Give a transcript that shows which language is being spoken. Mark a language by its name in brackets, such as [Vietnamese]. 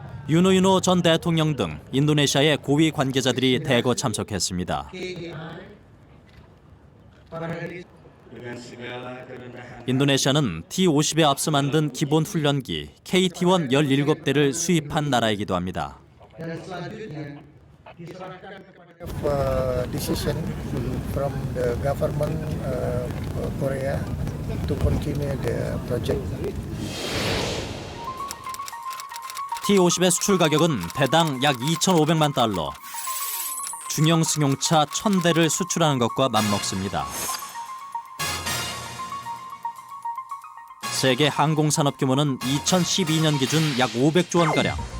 [Korean] 유노 전 대통령 등 인도네시아의 고위 관계자들이 대거 참석했습니다. 인도네시아는 T-50에 앞서 만든 기본 훈련기 KT-1 17대를 수입한 나라이기도 합니다. [English] Decision from the government Korea to continue the project. [Korean] T-50의 수출 가격은 대당 약 2,500만 달러. 중형 승용차 1,000대를 수출하는 것과 맞먹습니다. 세계 항공산업 규모는 2012년 기준 약 500조 원가량.